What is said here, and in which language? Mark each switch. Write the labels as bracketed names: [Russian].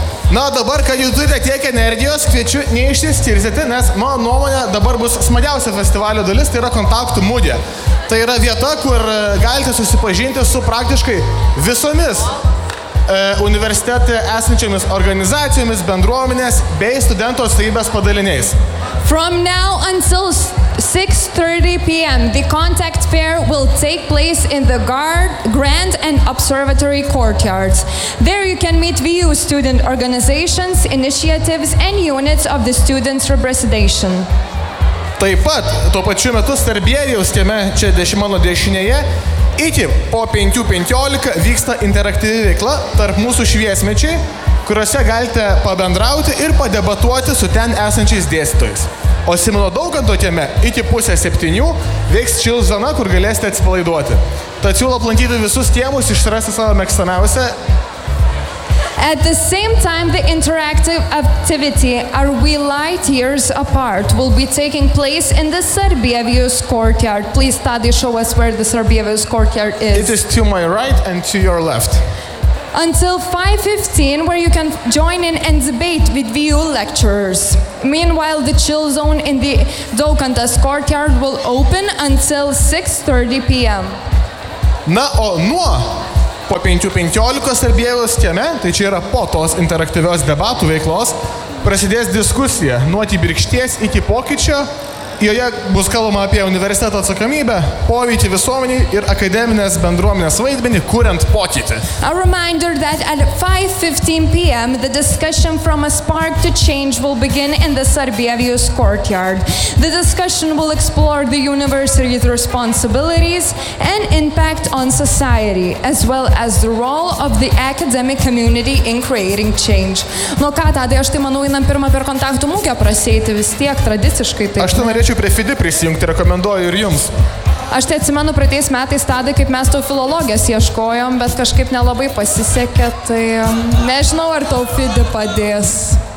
[Lithuanian] Na, dabar, kad jūs turite tiek energijos, kviečiu neišsiskirsyti, nes mano nuomonė dabar bus smagiausia festivalio dalis, tai yra kontaktų mūdė. Tai yra vieta, kur galite susipažinti su praktiškai visomis universitete esančiomis organizacijomis, bendruomenės bei studentų atstovybės padaliniais. [English] From now until 6:30 p.m. the contact fair will take place in the Grand and Observatory courtyards. There you can meet VU student organizations, initiatives and units of the students' representation. [Lithuanian] Taip pat, tuo pačiu metu Sarbievijaus kieme, čia mano dešinėje, iki po 5:15 vyksta interaktyvi veikla tarp mūsų šviesmečiai, kuriuose galite pabendrauti ir padebatuoti su ten esančiais dėstytojais. O Simono Daukanto kieme iki 6:30 veiks chill zona, kur galėsite atsipalaiduoti. Tad siūlo aplankyti visus kiemus, išsirasti savo mėgstamiausią. [English] At the same time, the interactive activity Are We Light Years Apart will be taking place in the Sarbievijaus courtyard. Please, Tadi, show us where the Sarbievijaus courtyard is. It is to my right and to your left. Until 5:15, where you can join in and debate with VU lecturers. Meanwhile, the chill zone in the Daukantas courtyard will open until 6:30 p.m. [Lithuanian] Na, o nuo po 5:15 Sarbievijaus kieme, tai čia yra po tos interaktyvios debatų veiklos, prasidės diskusija nuo kibirkšties iki pokyčio. Joje bus kalbama apie universiteto atsakomybę, poveikį visuomenį ir akademinės bendruomenės vaidmenį, kuriant pokytį. [English] A reminder that at 5:15 p.m. the discussion from a spark to change will begin in the Sarbievijaus courtyard. The discussion will explore the university's responsibilities and impact on society, as well as the role of the academic community in creating change. [Lithuanian] Nu ką, Tadai, aš tai manau, einam pirmą per kontaktų mūgę prasėti vis tiek tradiciškai. Ačiū prie FIDI prisijungti, rekomenduoju ir jums. Aš tai atsimenu praeitais metais, Tadai, kaip mes tau filologijos ieškojom, bet kažkaip nelabai pasisekė, tai nežinau, ar tau FIDI padės.